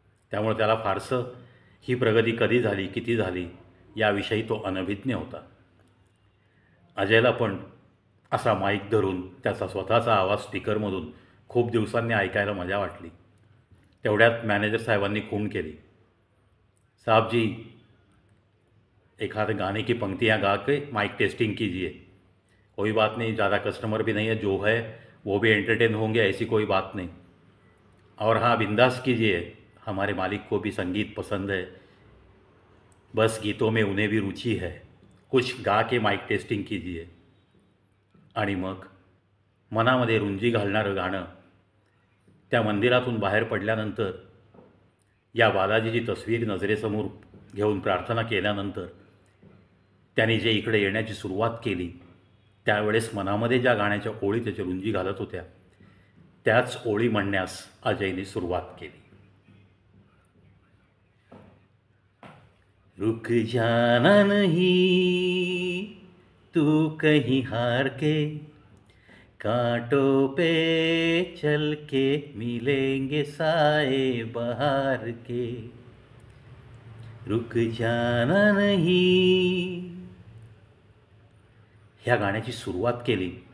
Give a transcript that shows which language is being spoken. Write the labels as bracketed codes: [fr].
[mr] त्यामुळे त्याला फारसं ही प्रगती कधी झाली, किती झाली याविषयी तो अनभिज्ञ होता. अजयला पण असा माईक धरून त्याचा स्वतःचा आवाज स्पीकरमधून खूप दिवसांनी ऐकायला मजा वाटली. तेवढ्यात मॅनेजर साहेबांनी खूण केली. [hi] साहब जी, एक आध गाने की पंक्तियाँ गा के माइक टेस्टिंग कीजिए. कोई बात नहीं, ज़्यादा कस्टमर भी नहीं है, जो है वो भी एंटरटेन होंगे, ऐसी कोई बात नहीं. और हाँ, बिंदास कीजिए, हमारे मालिक को भी संगीत पसंद है, बस गीतों में उन्हें भी रुचि है, कुछ गा के माइक टेस्टिंग कीजिए. [mr] आणि मग मनामध्ये रुंजी घालणारं गाणं त्या मंदिरातून बाहेर पडल्यानंतर, या बालाजीची तस्वीर नजरेसमोर घेऊन प्रार्थना केल्यानंतर त्यांनी जे इकडे येण्याची सुरुवात केली, त्यावेळेस मनामध्ये ज्या गाण्याच्या ओळी त्याची रुंजी घालत होत्या, त्याच ओळी म्हणण्यास अजयने सुरुवात केली. [hi] रुक जाना नहीं तू कहीं हार के, कांटों पे चल के मिलेंगे साए बहार के. रुक जाना नहीं, [mr] ह्या गाण्याची सुरुवात केली.